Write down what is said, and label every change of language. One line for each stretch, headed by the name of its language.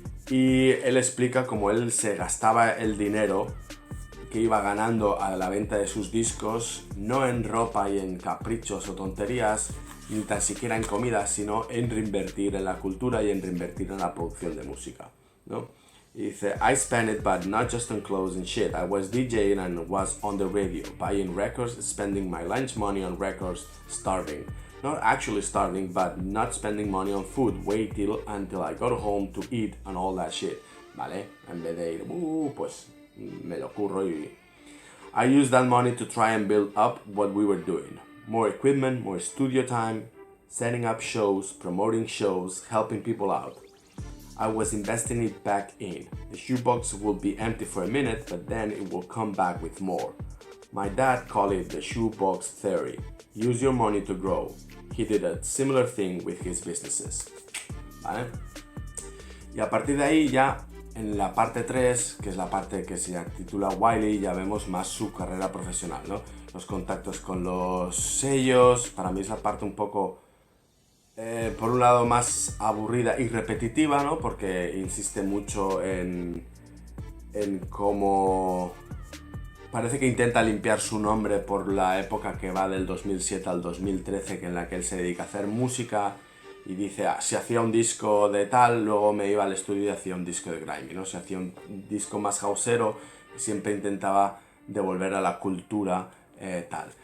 Spanish: Y él explica cómo él se gastaba el dinero que iba ganando a la venta de sus discos, no en ropa y en caprichos o tonterías, ni tan siquiera en comida, sino en reinvertir en la cultura y en reinvertir en la producción de música, ¿no? Y dice,
English: I spent it, but not just on clothes and shit. I was DJing and was on the radio, buying records, spending my lunch money on records, starving. Not actually starving, but not spending money on food. Wait until I got home to eat and all that shit.
Spanish: ¿Vale? En vez de ir, pues me lo curro y...
English: I used that money to try and build up what we were doing. More equipment, more studio time, setting up shows, promoting shows, helping people out. I was investing it back in. The shoebox will be empty for a minute, but then it will come back with more. My dad called it the shoebox theory. Use your money to grow. He did a similar thing with his businesses.
Spanish: ¿Vale? Y a partir de ahí ya, en la parte 3, que es la parte que se titula Wiley, ya vemos más su carrera profesional, ¿no? Los contactos con los sellos, para mí es la parte un poco... por un lado más aburrida y repetitiva, ¿no? Porque insiste mucho en cómo parece que intenta limpiar su nombre por la época que va del 2007 al 2013, en la que él se dedica a hacer música y dice, si hacía un disco de tal, luego me iba al estudio y hacía un disco de grime, ¿no? Si hacía un disco más houseero, siempre intentaba devolver a la cultura tal.